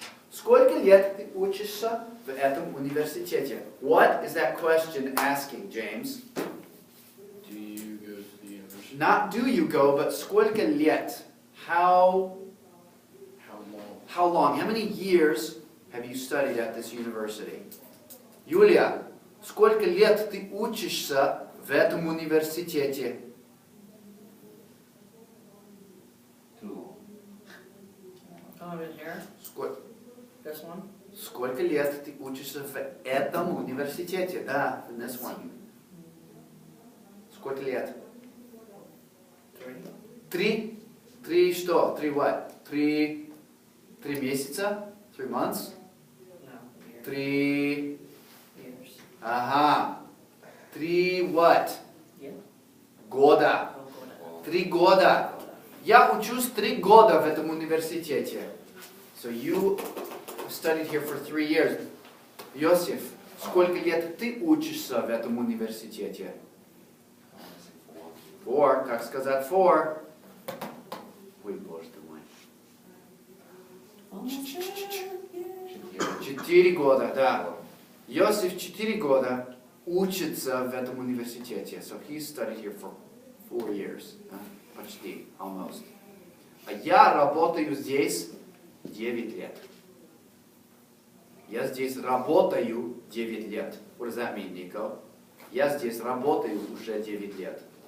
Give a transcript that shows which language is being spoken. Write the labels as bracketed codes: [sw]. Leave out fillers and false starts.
[ru] Сколько лет ты учишься в этом университете? [en] What is that question asking, James? Do you go to the university? Not do you go, but [ru] сколько лет? [en] How long? How long? How many years have you studied at this university? [ru] Юлия, сколько лет ты учишься в этом университете? [en] one in here? This one? [ru] Сколько лет ты учишься в этом университете? Да, [en] in this one. [ru] Сколько лет? 3. 3 что? 3 [en] what? [ru] 3 месяца? 3 [en] months? No, year. 3... Years. [ru] Ага. [en] 3 what? Yeah. [ru] Года. [en] Oh, go [ru] 3 года. Я учусь 3 года в этом университете. [en] So you studied here for 3 years. [ru] Йосиф, сколько лет ты учишься в этом университете? 4. Как сказать 4? Ой, боже ты мой. [en] Almost there. Yeah. [ru] 4 года, да. Йосиф 4 года учится в этом университете. [en] So he studied here for 4 years. [ru] Почти, [en] almost. [ru] А я работаю здесь 9 лет. Я здесь работаю 9 лет. [en] What does that mean, Nico? [ru] Я здесь работаю уже 9 лет.